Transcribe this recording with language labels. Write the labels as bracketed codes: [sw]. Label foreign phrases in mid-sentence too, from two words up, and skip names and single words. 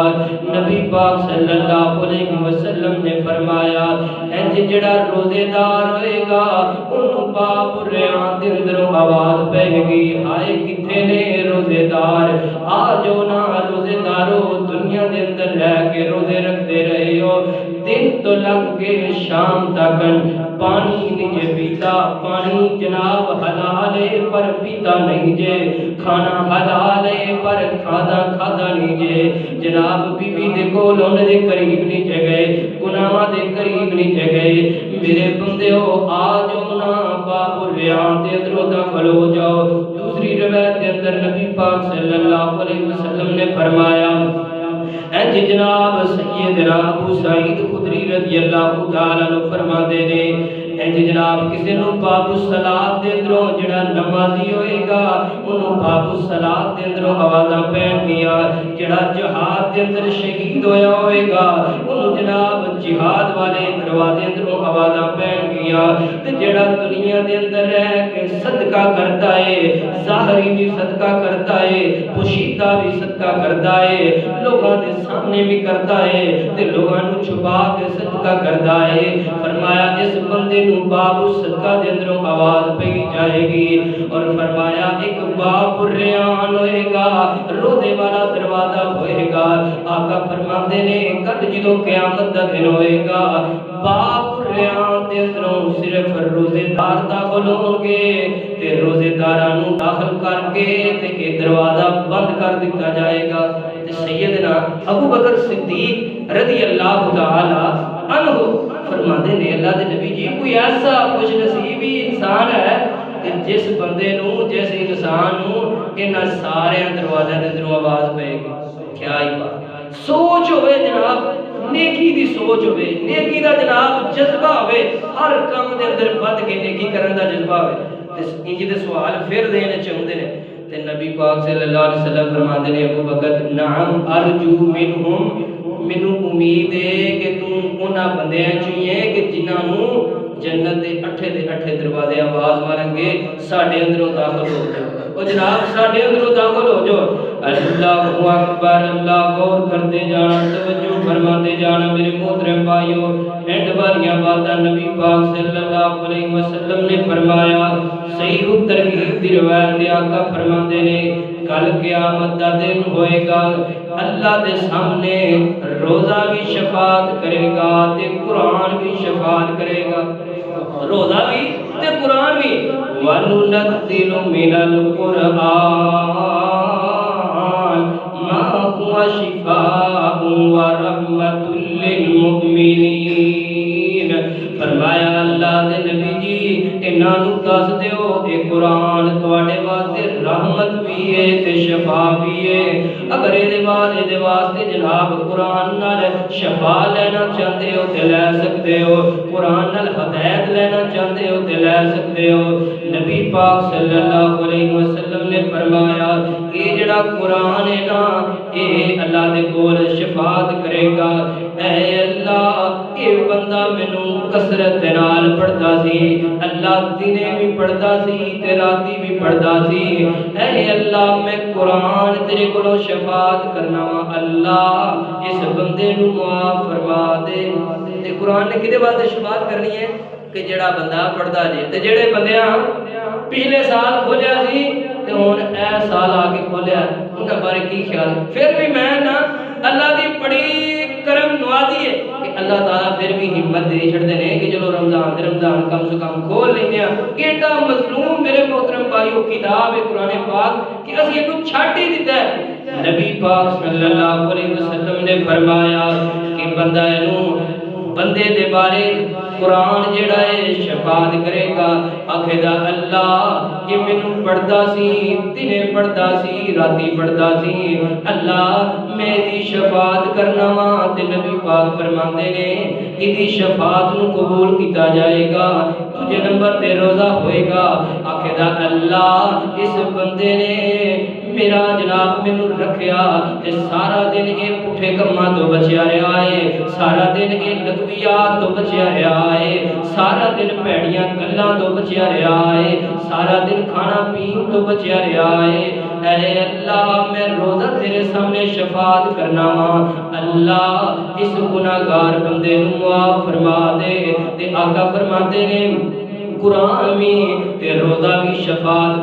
[pa] نبی پاک صلی اللہ علیہ وسلم نے فرمایا انج جڑا روزے دار ہوئے گا انہوں باب الریان دے اندروں آواز پہے گی، ہائے کتھے نے روزے دار، آ جو نا روزے دارو، دنیا دے اندر رہ کے روزے رکھتے رہے ہو، دن تو لگ کے شام تک پانی نہیں جے پیتا، پانی جناب حلال ہے پر پیتا نہیں جے، کھانا حلال ہے پر کھادا نہیں جے، جناب بی بی دے کول انہاں دے قریب نہیں جے گئے، گناہاں دے قریب نہیں جے گئے، میرے بندیو آ جاؤ نا باب الریان دے اندروں داخل ہو جاؤ۔ دوسری روایت دے اندر نبی پاک صلی اللہ علیہ وسلم نے فرمایا انج جناب سیدنا ابو سعید خدری رضی اللہ تعالیٰ عنہ فرماندے نے انج جناب کسی نو باب الصلاۃ دے اندروں جڑا نمازی ہوئے گا انہوں باب الصلاۃ دے اندروں آوازاں پہن گیا، جڑا جہاد دے اندر شہید ہویا ہوئے گا انہوں جناب جہاد والے دروازے اندروں آوازاں پہن گیا، تے جڑا دنیا دے اندر رہ کے صدقہ کرتا ہے، ظاہری بھی صدقہ کرتا ہے، پوشیدہ بھی صدقہ کرتا ہے، لوگاں دے سامنے بھی کرتا ہے تے لوگاں نوں چھپا کے صدقہ کرتا ہے، فرمایا اس بندے نوں باب الصدقہ دے اندروں آواز پئی جائے گی، اور فرمایا ایک باب الریان ہوئے گا، روزے والا دروازہ ہوئے گا۔ آقا فرماندے نے کل جدوں قیامت دا دن ہوئے گا باب الریان دے اندروں صرف روزے دار داخل ہون گے تے روزے داراں نوں داخل کر کے تے اے دروازہ بند کر دتا جائے گا۔ تے سیدنا ابو بکر صدیق رضی اللہ تعالی عنہ فرماندے نے اللہ دے نبی جی کوئی ایسا خوش نصیبی انسان ہے کہ جس بندے نوں جس انسان نوں انہاں سارے دروازے دے اندروں آواز پے گی، کیا ہی بات، سوچ ہوئے جناب، نیکی دی سوچ ہوئے، نیکی دا جناب جذبہ ہوئے، ہر کام دے اندر بد کے نیکی کرن دا جذبہ ہوئے، انج دے سوال پھر دینے چاہندے نے تے نبی پاک صلی اللہ علیہ وسلم فرماندے نے ابو بکر [ar] نعم ارجو منہم، [pa] مینوں امید ہے کہ تو انہاں بندیاں چوں ہے کہ جنہاں نوں جنت دے اٹھے دروازے آواز مارن گے ساڈے اندروں داخل ہو جاؤ۔ وہ جناب ساڈے اندروں داخل ہو جو اللہ اکبر اللہ غور کرتے جانا توجہ فرماتے جانا میرے محترم بھائیو اینڈ والیاں باتاں نبی پاک صلی اللہ علیہ وسلم نے فرمایا صحیح ترغیب دی روایت آقا فرماتے نے کل قیامت دا دن ہوئے گا اللہ دے سامنے روزہ بھی شفاعت کرے گا تے قرآن بھی شفاعت کرے گا روزہ بھی تے قرآن بھی [ar] وَنُنَزِّلُ مِنَ الْقُرْآنِ مَا هُوَ شِفَاءٌ وَرَحْمَةٌ لِّلْمُؤْمِنِينَ [pa] فرمایا اللہ دے نبی جی انہاں نوں دس دیو اے قرآن تواڈے واسطے رحمت بھی ہے تے شفا بھی ہے اگر اے واسطے جناب قرآن نال شفا لینا چاہتے ہو تے لے سکتے ہو قرآن نال ہدایت لینا چاہتے ہو تے لے سکتے ہو نبی پاک صلی اللہ علیہ وسلم نے فرمایا اے جڑا قرآن ہے نا اے اللہ دے کول شفاعت کرے گا اے اللہ اے بندہ مینوں کثرت نال پڑھدا سی اللہ دنے بھی پڑھدا سی تے راتی بھی پڑھدا سی اے اللہ میں قرآن تیرے کولوں شفاعت کرنا وا اللہ اس بندے نوں معاف فرما دے تے قرآن نے کدے واسطے شفاعت کرنی ہے کہ جڑا بندہ پڑھدا جے تے جڑے بندیاں پچھلے سال کھولیا سی تے ہن اے سال آ کے کھولیا انہاں بارے کی خیال پھر بھی میں نا اللہ دی بڑی کرم نوازی ہے کہ اللہ تعالیٰ پھر بھی ہمت دے چھڑ دے کہ چلو رمضان کم سے کم کھول لینے ایڈا مظلوم میرے محترم بھائیو کتاب ہے قرآن پاک کہ اسی اینو چھٹ ہی دیتا ہے نبی پاک صلی اللہ علیہ وسلم نے فرمایا کہ بندہ بندے دے بارے قرآن جڑا ہے شفاعت کرے گا آکھے دا اللہ یہ مینوں پڑھدا سی دنے پڑھدا سی راتی پڑھدا سی اللہ میں دی شفاعت کرنا وا تے نبی پاک فرماندے نے ایدی شفاعت نو قبول کیتا جائے گا تجھے نمبر تے روزہ ہوئے گا آکھے دا اللہ اس بندے نے میرا جناب مینوں رکھیا تے سارا دن اے پٹھے کماں تو بچیا رہا ہے سارا دن اے لغویات تو بچیا رہا ہے سارا دن پیڑیاں گلاں تو بچیا رہا ہے سارا دن کھانا پین تو بچیا رہا ہے اے اللہ میں روزہ تیرے سامنے شفاعت کرنا وا اللہ اس گناہگار بندے نوں معاف فرما دے تے آقا فرماتے نے قرآن بھی تے روزہ بھی شفاعت